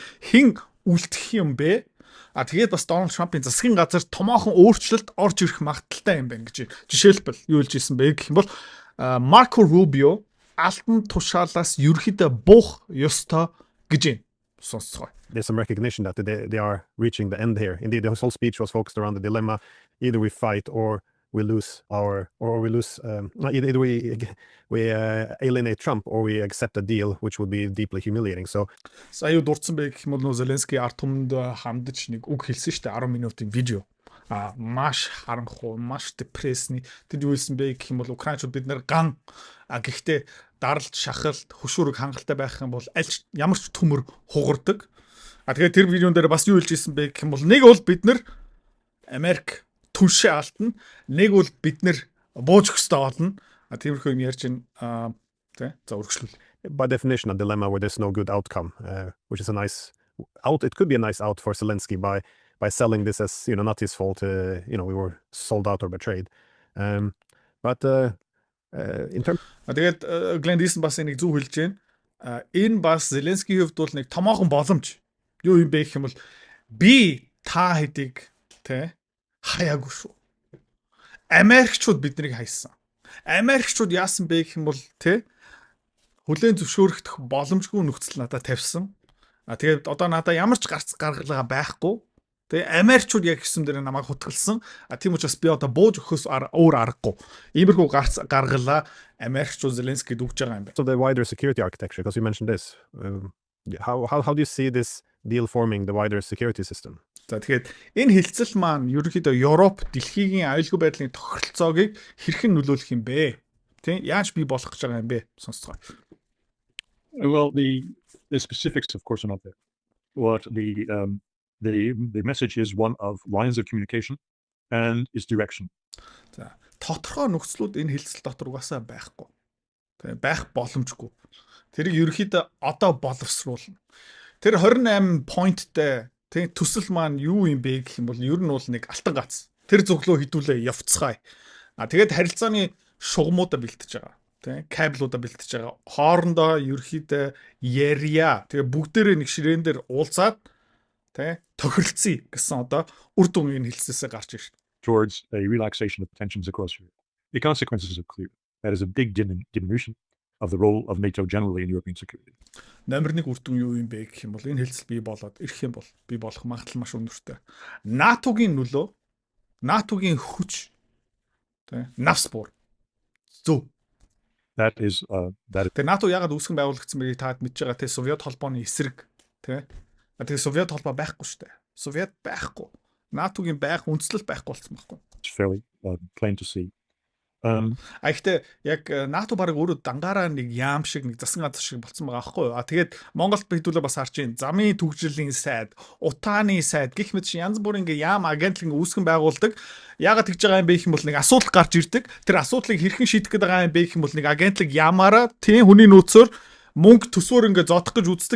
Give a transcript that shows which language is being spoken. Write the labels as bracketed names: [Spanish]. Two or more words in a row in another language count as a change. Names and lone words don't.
[Mongolian] Хэн үлдэх юм бэ? Тэгээд бас Дональд Трампын засгийн газар томоохон өөрчлөлт орж ирэх магадaltaй юм байна гэж жишээлбэл юу хэлж ирсэн бэ гэх юм бол Марко Рубио алтан тушаалаас ерөөхдөө буух ёстой гэж сонсцгоо. [English] There's some recognition that they are reaching the end here. Indeed, the whole speech was focused around the dilemma: either we fight or we lose either we alienate Trump or we accept a deal, which would be deeply humiliating. So, [Mongolian] сая дурдсан бэ гэх юм бол Зеленский ард түмэнд хамдаж нэг үг хэлсэн шүү дээ 10 минутын видео. Маш харанхуй, маш депрессний. Тэр юу хэлсэн бэ гэх юм бол Украинчууд бид нэр ган гэхдээ даралт, шахалт, хөшүүрэг хангалттай байх юм бол ямар ч төмөр хугардаг. Тэгээд тэр видеон дээр бас юу хэлж ирсэн бэ гэх юм бол нэг бол бид нэр Америк түншээ алтна, нэг бол бид нэр бууж өстэй олно. Тиймэрхүү юм ярьж байна. Тэ за үргэлжлүүл. [English] By definition, a dilemma where there's no good outcome, which is a nice out. It could be a nice out for Zelensky by selling this as not his fault. We were sold out or betrayed. But in terms. [Mongolian] Тэгээд Glenn Diesen бас энийг зөв хэлж байна. Энэ бас Зеленскийн хувьд бол нэг томоохон боломж. Юу юм бэ гэх юм бол би та хэдийг тэ хаяагүй шүү. Америкчууд биднийг хайсан. Америкчууд яасан бэ гэх юм бол тэ хүлээн зөвшөөрөх боломжгүй нөхцөл надад тавьсан. Тэгээд одоо надад ямар ч гаргалгаа байхгүй. Тэгээ Америкчууд яг гэсэн дээр намайг хутгалсан. Тийм учраас би одоо бууж өгөхөөс өөр аргагүй. Иймэрхүү гаргалаа Америкчууд Зеленскийд өгж байгаа юм байна. [English] So the wider security architecture, because you mentioned this, how do you see this deal forming the wider security system? [Mongolian] За тэгэхээр энэ хилцэл маань ерөнхийдөө Европ дэлхийн аюулгүй байдлын тохиролцоог хэрхэн нөлөөлөх юм бэ? Тийм яаж бий болох гэж байгаа юм бэ? Сонсцгоо. [English] Well, the specifics, of course, are not there. What the message is one of lines of communication and its direction. [Mongolian] За тодорхой нөхцлүүд энэ хилцэл дотор угаасаа байхгүй. Тийм байх боломжгүй. Тэрийг ерөнхийдөө одоо боловсруулна. Тэр 28 поинттэй тийм төсөл маань юу юм бэ гэх юм бол ер нь бол нэг алтан гац. Тэр зөвлөө хідүүлээ явцгаая. Тэгээд харилцааны шугамуудаа бэлтэж байгаа. Тийм кабелуудаа бэлтэж байгаа. Хоорондоо ерөөхдөө ярья. Тэгээ бүгдээрээ нэг ширээн дээр уулзаад тийм тохиролцъё гэсэн одоо үр дүн энэ хэлсээсээ гарч ирж байна. [English] Towards a relaxation of tensions across Europe. The consequences are clear. That is a big diminution of the role of NATO generally in European security. [Mongolian] Номер 1 үр дүн юу юм бэ гэх юм бол энэ хэлцэл бий болоод ирэх юм бол бий болох магадлал маш өндөртэй. НАТО-гийн нөлөө, НАТО-гийн хүч тийм навсбур зөв. [English] That is. [Mongolian] Тэгээ НАТО яагаад үүсгэн байгуулагдсан бэ таад мэдж байгаа те Совет холбооны эсрэг тийм. Тэгээ Совет холбоо байхгүй шүү дээ. Совет байхгүй. НАТО-гийн байх үндслэл байхгүй болсон байхгүй. [English] It's fairly plain to see. [Mongolian] Гэхдээ яг НАТО баг өөрөө дангаараа нэг яам шиг нэг засгийн газар шиг болцсон байгаа аахгүй юу. Тэгээд Монголд хэдүүлээ бас харж байна. Замын төгжрлийн сайд, утааны сайд гэх мэт янз бүрийн ингээ яам агентлаг үүсгэн байгуулдаг. Яагаад тэгж байгаа юм бэ гэх юм бол нэг асуудал гарч ирдэг. Тэр асуудлыг хэрхэн шийдэх гээд байгаа юм бэ гэх юм бол нэг агентлаг ямаараа тийм хүний нөөцөөр мөнгө төсөөр ингээ зодох гэж үздэг.